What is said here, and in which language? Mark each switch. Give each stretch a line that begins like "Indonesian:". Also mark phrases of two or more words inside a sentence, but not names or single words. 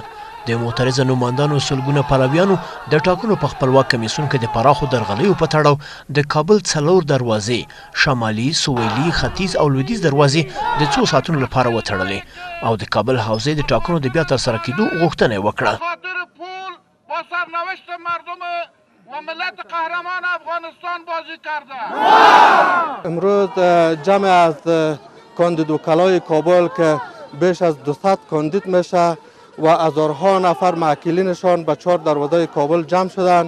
Pashto: د معترضه نوماندانو سلګونه پلویانو د ټاکنو په خپلواک کمیسیون کې د پراخو درغلیو په تړاو د کابل 4 دروازې شمالي، سویلي، ختیځ او لویدیځ دروازې د 2 ساعتونو لپاره وتړلې او د کابل حوزې د ټاکنو د بیا ترسره کېدو غوښتنه وکړه.
Persian: با سرنوشت مردم و ملت قهرمان افغانستان بازی کرده. امروز جمع از کاندید وکلای کابل که بیش از 200 کاندید میشه و هزارها نفر معکلینشان به 4 دروازه کابل جمع شدند.